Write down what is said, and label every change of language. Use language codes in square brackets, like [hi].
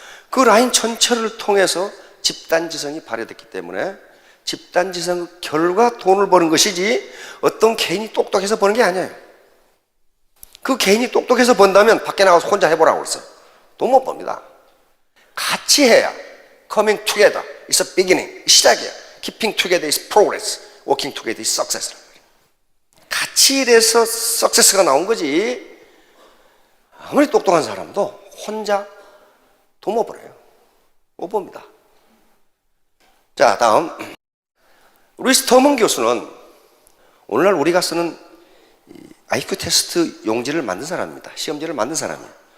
[ko] 그 라인 전체를 통해서 집단지성이 발휘됐기 때문에 집단지성 결과 돈을 버는 것이지 어떤 개인이 똑똑해서 버는 게 아니에요. 그 개인이 똑똑해서 번다면 밖에 나가서 혼자 해보라고 그랬어요. 돈 못 법니다. 같이 해야. [en] Coming together is a beginning. [ko] 시작이야. [en] Keeping together is progress. Working together is success. [ko] 같이 일해서 success가 나온 거지. 아무리 똑똑한 사람도 혼자 돈 못 벌어요. 못 봅니다. 자, 다음. 루이스 터먼 교수는 오늘날 우리가 쓰는 IQ 테스트 용지를 만든 사람입니다. 시험지를 만든 사람이에요.